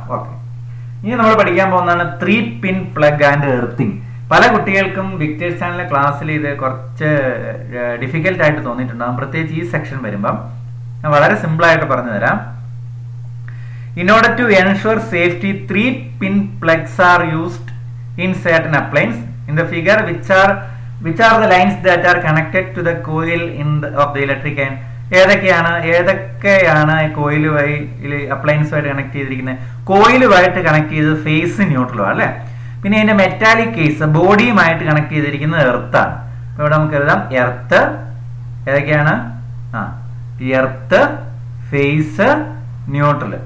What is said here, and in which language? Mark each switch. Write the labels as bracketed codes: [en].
[ml] Okay, ഇനി നമ്മൾ പഠിക്കാൻ പോകുന്നതാണ് 3 പിൻ പ്ലഗ് ആൻഡ് എർത്തിങ്. പല കുട്ടികൾക്കും വിക്ടേഴ്സ് ചാനലിലെ ക്ലാസ്സിൽ ഇത് കുറച്ച് ഡിഫിക്കൽട്ട് ആയിട്ട് തോന്നിയിട്ടുണ്ടാകും, പ്രത്യേകിച്ച് ഈ സെക്ഷൻ വരുമ്പം. ഞാൻ വളരെ സിമ്പിൾ ആയിട്ട് പറഞ്ഞു തരാം. [en] In order to ensure safety, 3 pin plugs are used in certain appliances. In the figure, which are the lines that are connected to the coil of the electric and [ml] ഏതൊക്കെയാണ് കോയിലുമായി അപ്ലയൻസുമായിട്ട് connect ചെയ്തിരിക്കുന്നത്? കോയിലുമായിട്ട് connect ചെയ്തത് face ന്യൂട്രലും അല്ലെ. പിന്നെ അതിന്റെ metallic case ബോഡിയുമായിട്ട് connect ചെയ്തിരിക്കുന്നത് എർത്താണ്. ഇവിടെ നമുക്ക് എഴുതാം എർത്ത്. ഏതൊക്കെയാണ്? Earth, face, neutral.